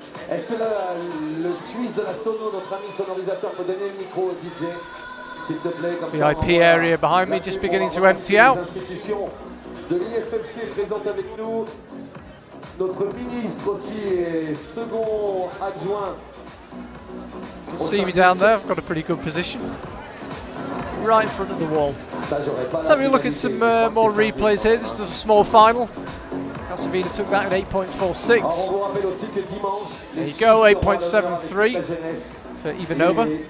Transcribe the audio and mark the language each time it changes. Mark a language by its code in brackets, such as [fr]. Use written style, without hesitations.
[fr] Est-ce que le Suisse de la sono, notre ami sonorisateur, peut donner le micro au DJ? [en] VIP area behind me just beginning to empty out. [fr] De l'IFSC présente avec nous. Notre ministre aussi et second adjoint. [en] See me down there, I've got a pretty good position. Right in front of the wall. Let's have a look at some more replays here. This is a small final. Casavina took that in 8.46. There you go, 8.73 for Ivanova.